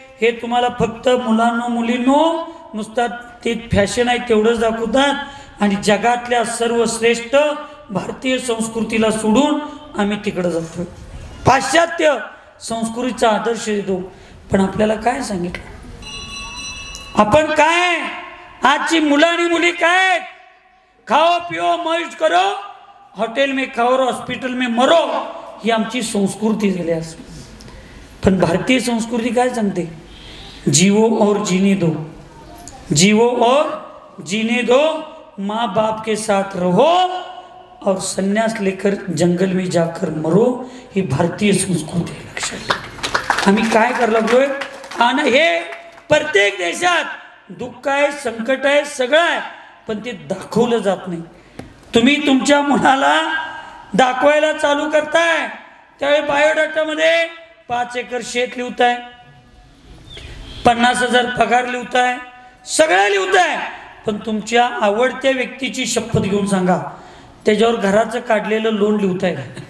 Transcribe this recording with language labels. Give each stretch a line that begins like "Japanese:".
Marathi: हे तुम्हाला फक्त मुलांनो मुलींनो नुसतं ते फॅशन आहे तेवढंच दाखवतात, आणि जगातल्या सर्वश्रेष्ठ भारतीय संस्कृतीला सोडून आम्ही तिकडं जातो, पाश्चात्य संस्कृतीचा आदर्श देतो. पण आपल्याला काय सांगितलं, आपण काय, आजची मुलं आणि मुली काय,
Hindi: खाओ पिओ मौज करो हॉटेल में खाओ और हॉस्पिटल में मरो,
Marathi: ही आमची संस्कृती झाली आज. पण भारतीय संस्कृती काय सांगते?
Hindi: जीवो और जीने दो, जीवो और जीने दो, माँ बाप के साथ रहो और संन्यास लेकर जंगल में जाकर मरो,
Marathi: ही भारतीय संस्कृती आहे. लक्षात ठेवा. आम्ही काय करायला लागलोय? आणि हे प्रत्येक देशात दुःख आहे, संकट आहे, सगळं आहे, पण ते दाखवलं जात नाही. तुम्ही तुमच्या मुलाला दाखवायला चालू करताय त्यावेळी बायोडाटामध्ये 5 एकर शेत लिहताय, 50,000 पगार लिहताय, सगळं लिहताय, पण तुमच्या आवडत्या व्यक्तीची शपथ घेऊन सांगा त्याच्यावर घराचं काढलेलं लोन लिहताय का?